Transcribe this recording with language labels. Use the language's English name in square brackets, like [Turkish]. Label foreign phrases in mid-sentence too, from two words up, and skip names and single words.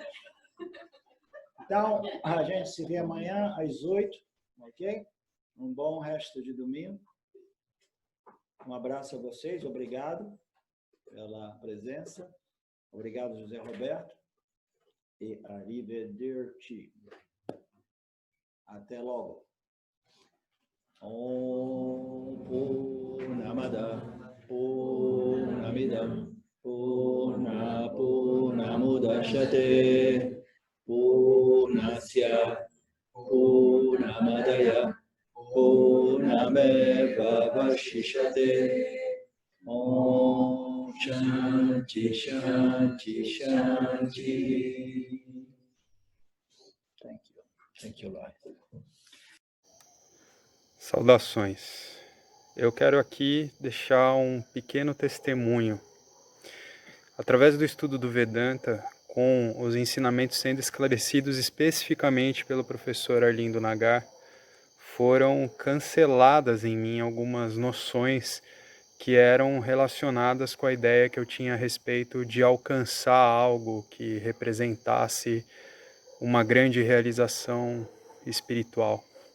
[Portuguese] Então, a gente se vê amanhã às 8h, ok? Um bom resto de domingo. Um abraço a vocês, obrigado pela presença. Obrigado, José Roberto. E arrivederci. Até logo. [Sanskrit] Om Purnamada Purnamidam Purnamudachyate Purnasya Purnamadaya Purnameva Vashishate. Om Shanti Shanti Shanti. [English] Thank you, Lord. [Portuguese] Saudações. Eu quero aqui deixar um pequeno testemunho. Através do estudo do Vedanta, com os ensinamentos sendo esclarecidos especificamente pelo professor Arlindo Nagar, foram canceladas em mim algumas noções que eram relacionadas com a ideia que eu tinha a respeito de alcançar algo que representasse uma grande realização espiritual.